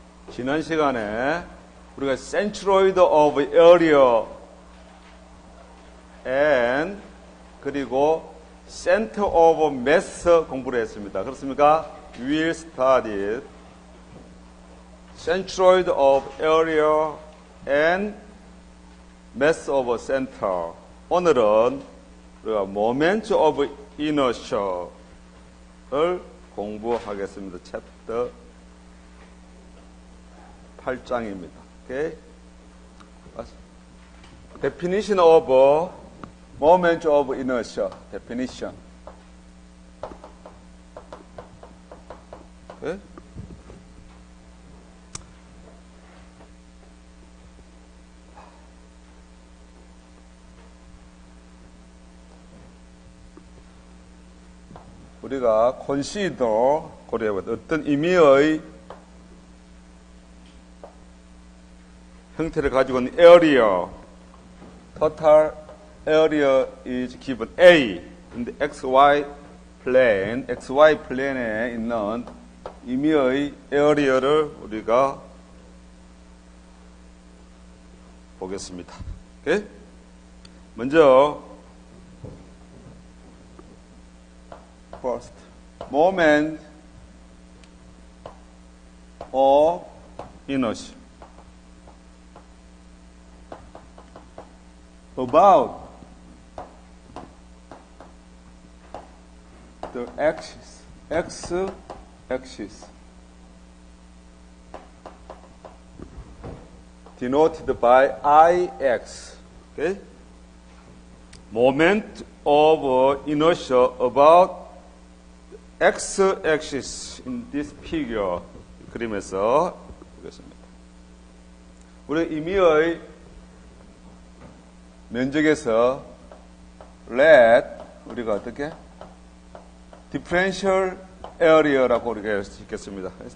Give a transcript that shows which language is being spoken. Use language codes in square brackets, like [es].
[ko] 지난 시간에 우리가 centroid of area and 그리고 center of mass 공부를 했습니다. 그렇습니까? [en] We will study centroid of area and mass of center. [ko] 오늘은 우리가 moment of inertia를 공부하겠습니다. 챕터 8장입니다. 오케이? [en] Definition of moment of inertia. Definition. [ko] 오케이? 우리가 consider 고려해보자. 어떤 의미의 형태를 가지고 있는 area, total area is given A. 근데 XY 플레인에 있는 의미의 area를 우리가 보겠습니다. [en] 오케이? 먼저 first, moment of inertia. About the axis, x-axis, denoted by Ix. Okay? Moment of inertia about x-axis in this figure. [ko] 그림에서 보겠습니다. 우리 의미의 면적에서 let 우리가 어떻게 differential area라고 우리가 할 수 있겠습니다.